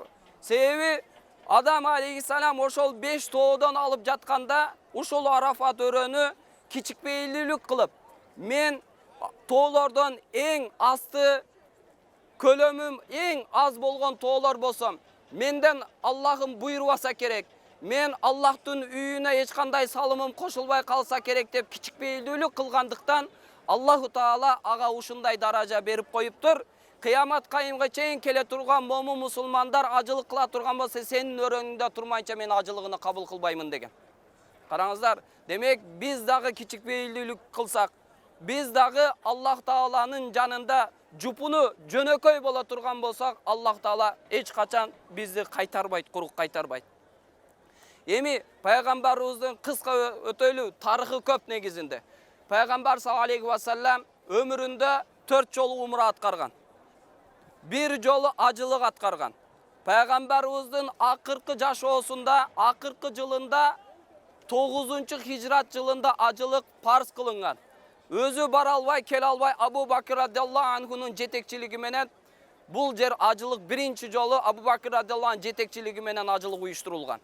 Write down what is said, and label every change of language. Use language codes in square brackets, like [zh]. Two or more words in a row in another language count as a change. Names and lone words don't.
[ky] Себеби Адам алейхиссалам ошол 5 тоодон алып жатканда ушул Арафат өрөөнү кичикпейлүүлүк кылып, мен тоолордон эң асты көлөмүм эң аз болгон тоолор болсом, менден Аллахым буйрубаса керек, мен Аллахтын үйүнө эч кандай салымым кошулбай калса керек деп кичикпейлүүлүк кылгандыктан [ar] الله تعالى [ky] ага ушундай даража берип коюптур. Кыямат кайымга чейин келе турган момун мусулмандар ажылык кыла турган болсо, сенин өрөөңүндө турмайынча мен ажылыгына кабыл кылбаймын деген. Караңыздар, демек биз дагы кичикпейлүүлүк кылсак, биз дагы [ar] الله تعالى [ky] жанында жупуну жөнөкөй бола турган болсок, [ar] الله تعالى [ky] эч качан бизди кайтарбайт, куру кайтарбайт. Эми пайгамбарыбыздын кыска өтөлүү тарыхы көп негизинде. Пайгамбар [ar] صلى الله عليه وسلم [ky] өмүрүндө 4 жолу умра аткарган. 1 жолу ажылык аткарган. Пайгамбарыбыздын акыркы жашоосунда, акыркы жылында 9-хижрат жылында ажылык парз кылынган. Өзү бара албай, келе албай Абу Бакр [ar] رضي الله عنه [ky] жетекчилиги менен бул жер ажылык 1 жолу Абу Бакр [ar] رضي الله عنه [ky] жетекчилиги менен ажылык уюштурулган.